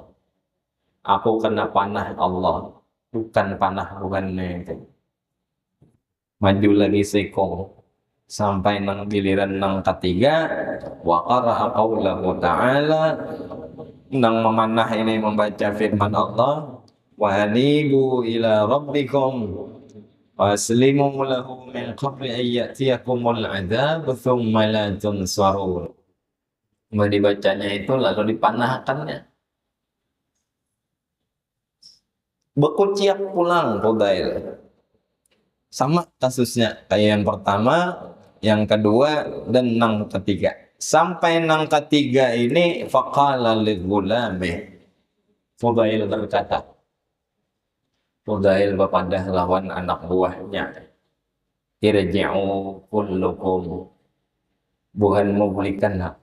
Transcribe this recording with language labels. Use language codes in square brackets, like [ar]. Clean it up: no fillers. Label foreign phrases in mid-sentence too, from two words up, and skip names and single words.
[bjn] Aku kena panah Allah. Bukan panah bukannya itu. Maju lagi seko. Sampai nang giliran nang ketiga, [ar] وقرأ قوله تعالى, [bjn] nang memanah ini membaca firman Allah, [ar] وأنيبوا إلى ربكم وأسلموا له من قبل أن يأتيكم العذاب ثم لا تنصرون. [bjn] Mau dibacanya itu lalu dipanahkannya. Bekuciak pulang Fudail. Sama kasusnya kayak yang pertama, yang kedua, dan nang ketiga. Sampai nang ketiga ini [ar] فقال لغلامي. [bjn] Fudail berkata. Fudail berpadah lawan anak buahnya. [ar] ارجعوا كلكم. [bjn] Bukan mau belikan lah.